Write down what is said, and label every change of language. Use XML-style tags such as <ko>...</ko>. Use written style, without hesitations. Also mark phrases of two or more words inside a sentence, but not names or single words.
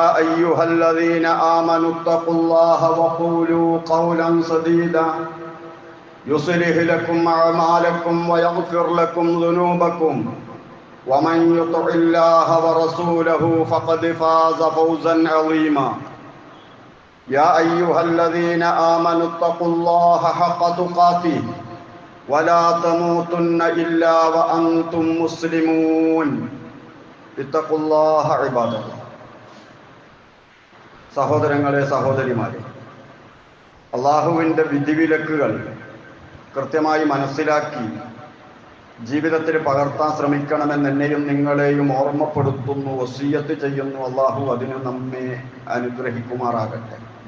<ar>أيها الذين آمنوا اتقوا الله وقولوا قولا سديدا يصلح لكم أعمالكم ويغفر لكم ذنوبكم ومن يطع الله ورسوله فقد فاز فوزا عظيما يا أيها الذين آمنوا اتقوا الله حق تقاته ولا تموتن إلا وأنتم مسلمون اتقوا الله عباد الله.</ar> <ml>സഹോദരങ്ങളെ, സഹോദരിമാരെ, അള്ളാഹുവിൻ്റെ വിധിവിലക്കുകൾ കൃത്യമായി മനസ്സിലാക്കി ജീവിതത്തിൽ പകർത്താൻ ശ്രമിക്കണമെന്ന് എന്നെയും നിങ്ങളെയും ഓർമ്മപ്പെടുത്തുന്നു, വസിയ്യത്ത് ചെയ്യുന്നു. അള്ളാഹു അതിന് നമ്മെ അനുഗ്രഹിക്കുമാറാകട്ടെ.</ml>